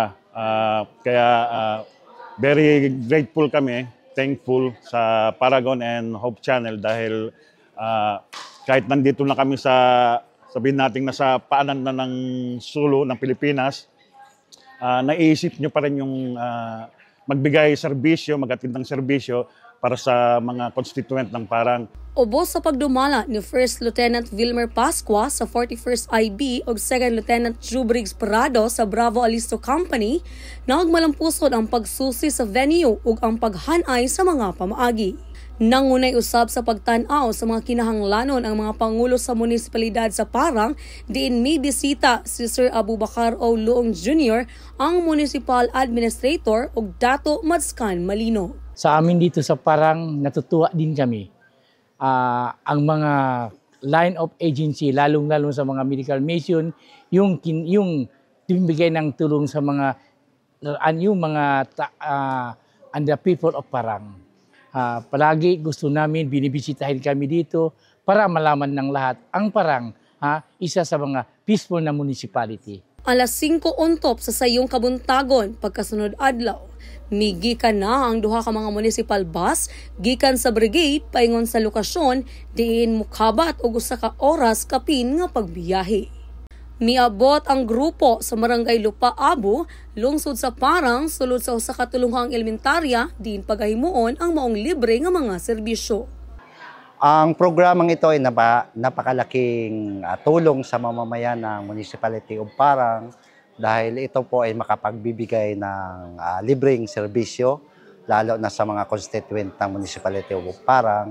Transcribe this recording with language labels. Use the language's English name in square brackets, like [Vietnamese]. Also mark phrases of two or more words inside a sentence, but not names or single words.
[Filipino] Kaya [English] very grateful [Filipino] kami, thankful sa Paragon and Hope Channel dahil kahit nandito na kami sa, sabihin natin nasa paanan na ng Sulu ng Pilipinas, naisip nyo pa rin yung magbigay serbisyo, maghatid ng serbisyo para sa mga constituent ng Parang. [Cebuano] Ubos sa pagdumala ni First Lieutenant Vilmer Pascua sa 41st IB ug Second Lieutenant Drew Briggs Parado sa Bravo Alisto Company, naugmalampusod ang pagsusi sa venue ug ang paghanay sa mga pamaagi. Nangunay usab sa pagtan-aw sa mga kinahanglanon ang mga pangulo sa munisipalidad sa Parang, diin may bisita si Sir Abubakar O. Luong Jr., ang Municipal Administrator ug Dato Madskan Malino. [Filipino] Sa amin dito sa Parang, natutuwa din kami. Ang mga [English] line of agency, [Filipino] lalong-lalo sa mga medical mission, yung bibigay ng tulong sa mga [English] and the people of Parang. [Filipino] Palagi gusto namin, binibisitahin kami dito para malaman ng lahat ang Parang, isa sa mga peaceful na municipality. [Cebuano] Alas 5 untop sa sayong kabuntagon pagkasunod adlaw, migikan na ang duha ka mga municipal bus gikan sa brigade paingon sa lokasyon diin mukabat og usa ka oras kapin nga pagbiyahe. Miabot ang grupo sa Barangay Lupa Abu, lungsod sa Parang, sulod sa usa ka tulunghang elementarya diin pagahimuon ang maong libre nga mga serbisyo. [Filipino] Ang programang ito ay napakalaking tulong sa mamamayan ng [English] Municipality of Parang [Filipino] dahil ito po ay makapagbibigay ng libreng serbisyo lalo na sa mga constituent ng [English] Municipality of Parang.